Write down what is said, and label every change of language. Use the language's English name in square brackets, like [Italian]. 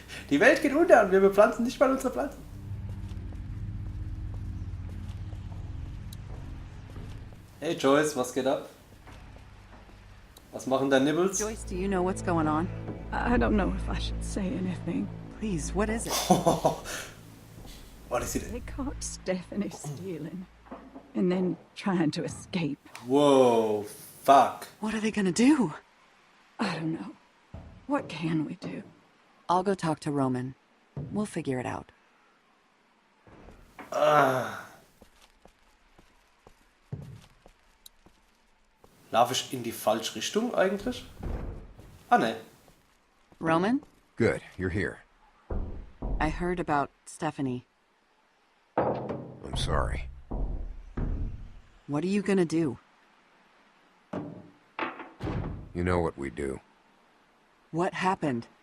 [German] die Welt geht unter und wir bepflanzen nicht mal unsere Pflanzen. Hey Joyce, was geht ab? Was machen deine Nibbles? [English] Joyce, do you know what's going on? I don't know if I should say anything. Please, what is it? What is it? They caught Stephanie stealing and then trying to escape. Whoa, Fuck. What are they gonna do? I don't know. What can we do? I'll go talk to Roman. We'll figure it out. [German] Laufe ich in die falsche Richtung eigentlich? Ah, ne. [English] Roman, Good, you're here. I heard about Stephanie. I'm sorry. What are you gonna do? You know what we do. What happened?